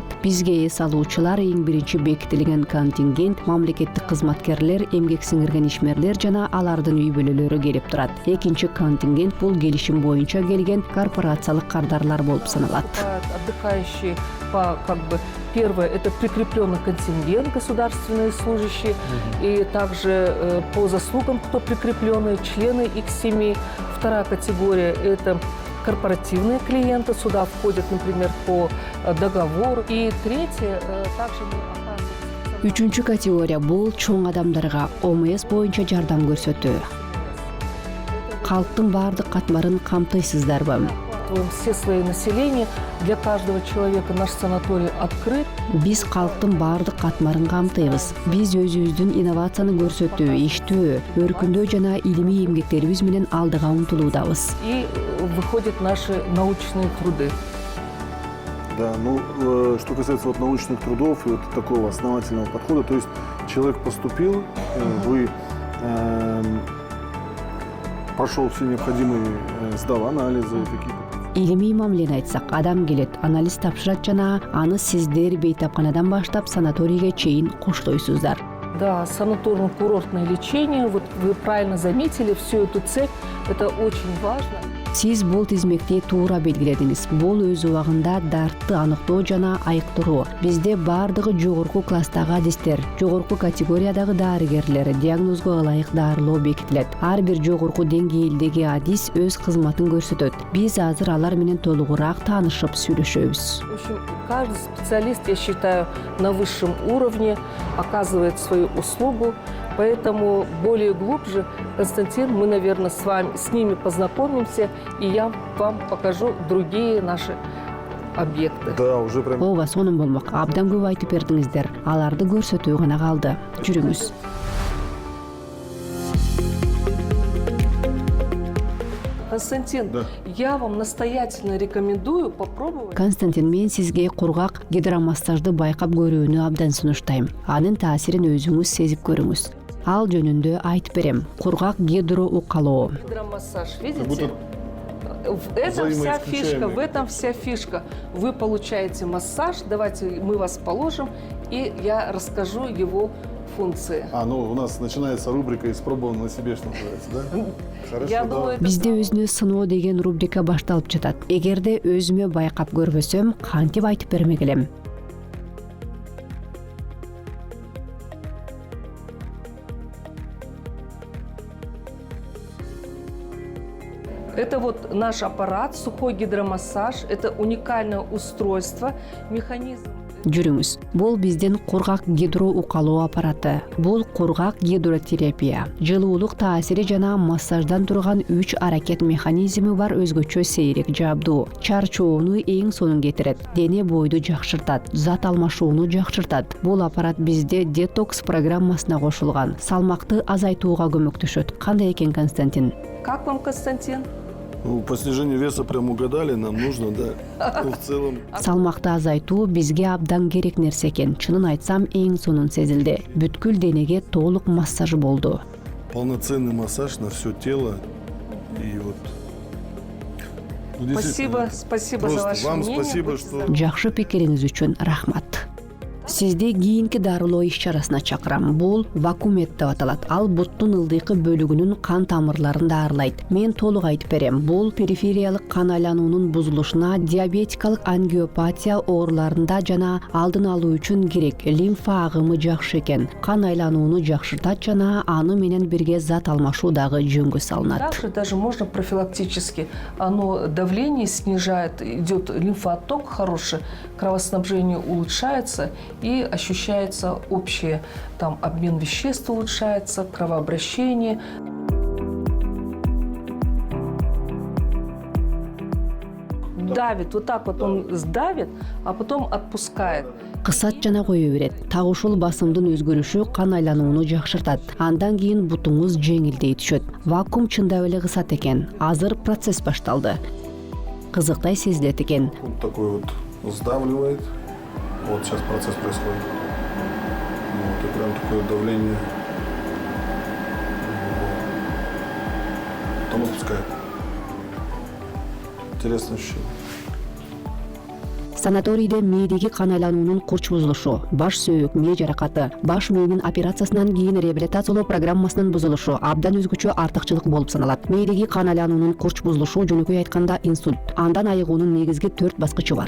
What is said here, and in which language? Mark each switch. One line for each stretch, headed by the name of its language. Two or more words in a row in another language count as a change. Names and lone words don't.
Kyrgyz: Бизге эс алуучулар эң биринчи бекитилген контингент мамлекеттик кызматкерлер, эмгек сиңирген ишмерлер жана алардын үй бүлөлөрү келип турат. Экинчи контингент бул келишим боюнча келген корпорациялык кардарлар болуп саналат.
Russian: Отдыхающие первое, это прикрепленный контингент, государственные служащие, и также по заслугам, кто прикрепленные, члены их семей. Вторая категория – это корпоративные клиенты, сюда входят, например, по договору. И третье, также мы оказываем...
Kyrgyz: Үчүнчү категория бул чоң адамдарга ОМС боюнча жардам көрсөтүү. Калктын баардык катмарын камтыйсыздарбы?
Russian: Все слои населения, для каждого человека наш санаторий открыт.
Kyrgyz: Биз калктын баардык катмарын камтыйбыз. Биз өзүбүздүн инновацияны көрсөтүү, иштөө, өркүндөө жана илимий эмгектерибиз менен алдыга умтулуудабыз.
Russian: И выходят наши научные труды. Да, ну, что касается вот научных трудов и вот такого основательного подхода, то есть человек поступил, вы прошел все необходимые, сдал анализы какие-то.
Kyrgyz: Илимий мамилени айтсак, адам келет, анализ тапшырат жана аны сиздер бейтапканадан баштап санаторийге чейин коштойсуздар.
Russian: Да, санаторно-курортное лечение, вот вы правильно заметили, всю эту цепь, это очень важно.
Kyrgyz: Сиз бул тизмекти туура белгиледиңиз. Бул өз убагында дартты аныктоо жана айыктыруу. Бизде бардыгы жогорку класстагы адистер, жогорку категориядагы дарыгерлер диагнозго ылайык дарылоо бекитилет. Ар бир жогорку деңгээлдеги адис өз кызматын көрсөтөт. Биз азыр алар менен толугураак таанышып сүйлөшөбүз.
Russian: В общем, каждый специалист, я считаю, на высшем уровне оказывает свою услугу. Поэтому более глубже, Константин, мы, наверное, с ними познакомимся, и я вам покажу другие наши объекты. Да, уже прям.
Kyrgyz: Ооба, сонун болмок. Абдан көп айтып бердиңиздер. Аларды көрсөтүү гана калды. Жүрүңүз.
Russian: Константин, Да. я вам настоятельно рекомендую попробовать.
Kyrgyz: Константин, мен сизге кургак гидромассажды байкап көрүүнү абдан сунуштайм. Анын таасирин өзүңүз сезип көрүңүз. Ал жөнүндө айтып берем. Кургак гидроукалоо.
Russian: Гидромассаж, Как видите? будто В этом вся фишка, взаимоисключаемые. в этом вся фишка. Вы получаете массаж, давайте мы вас положим, и я расскажу его функции. ну у нас начинается рубрика «Испробован на себе», что называется, да? Хорошо, Я да. думаю, это
Kyrgyz: Бизде өзүнө сыноо деген рубрика башталып жатат. Эгерде өзүмө байкап көрбөсөм, кантип айтып бермек элем?
Russian: Это вот наш аппарат, сухой гидромассаж. Это уникальное устройство, механизм.
Kyrgyz: Жүрүңүз. Бул биздин кургак гидроукалоо аппараты. Бул кургак гидротерапия. Жылуулук таасири жана массаждан турган 3 аракет механизми бар өзгөчө сейрек жабдуу. Чарчоону эң сонун кетирет. Дене бойду жакшыртат, зат алмашууну жакшыртат. Бул аппарат бизде детокс программасына кошулган. Салмакты азайтууга көмөктөшөт. Кандай экен, Константин?
Russian: Как вам, Константин? Ну, по снижению веса прям угадали, нам нужно, да. Ну, в целом.
Kyrgyz: Салмакты азайтуу бизге абдан керек нерсе экен. Чынын айтсам, эң сонун сезилди. Бүткүл денеге толук массаж болду.
Russian: Полноценный массаж на все тело. И вот. Ну, действительно, Спасибо за просто ваше вам мнение. спасибо, Будьте что- здоровы.
Kyrgyz: Жакшы пикириңиз үчүн рахмат. Сизди кийинки дарылоо иш-чарасына чакырам. Бул вакуумет деп аталат. Ал буттун ылдыйкы бөлүгүнүн кан тамырларын дарылайт. Мен толук айтып берем. Бул перифериялык кан айлануунун бузулушуна, диабетикалык ангиопатия ооруларында жана алдын алуу үчүн керек. Лимфа агымы жакшы экен. Кан айланууну жакшыртат жана аны менен бирге зат алмашуу дагы жөнгө салынат.
Russian: Также даже можно профилактически. Оно давление снижает, идет лимфоотток хороший, кровоснабжение улучшается и ощущается общее, там обмен веществ улучшается, кровообращение. Давит, вот так вот он сдавит, а потом отпускает.
Kyrgyz: Кысат жана кое берет. Так ушул басымдын өзгөрүшү кан айланууну жакшыртат. Андан кийин бутуңуз жеңилдей түшөт. Вакуум чындап эле кысат экен. Азыр процесс башталды. Кызыктай сезилет экен.
Russian: Вот такой вот сдавливает. Вот сейчас процесс происходит. Вот, и прям такое давление. Потом отпускает. Интересное ощущение.
Kyrgyz: Санаторийде мээдеги кан айлануунун курч бузулушу, баш сөөк, мээ жаракаты, баш мээнин операциясынан кийин реабилитациялоо программасынын бузулушу абдан өзгөчө артыкчылык болуп саналат. Мээдеги кан айлануунун курч бузулушу жөнөкөй айтканда инсульт. Андан айыгуунун негизги 4 баскычы бар.